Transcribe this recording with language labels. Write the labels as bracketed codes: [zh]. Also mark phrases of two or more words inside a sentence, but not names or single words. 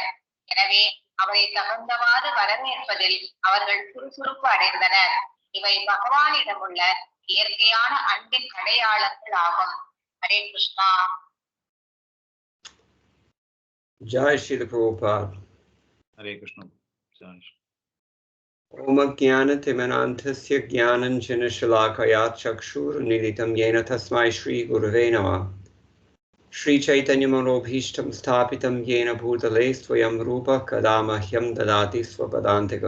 [ta] எனவே அவரை தகுந்தவாறு வரவேற்பதில் அவர்கள் சுறுசுறுப்பு அடைந்தனர். இவை பகவானிடம் உள்ள இயற்கையான அன்பின் அடையாளங்கள் ஆகும். ஹரே கிருஷ்ணா. ஜெய் ஸ்ரீ பிரபுபாத். ஹரே கிருஷ்ணா. [sa] ॐ ज्ञानातिमनन्तस्य ज्ञानाञ्जनशलाकया चक्षुर्मिलितं येन तस्मै श्री गुरवे नमः. श्री चैतन्य मनोभीष्टं स्थापितं येन भूतले स्वयं रूप कदामह्यं ददाति स्वपदान्तिकम्.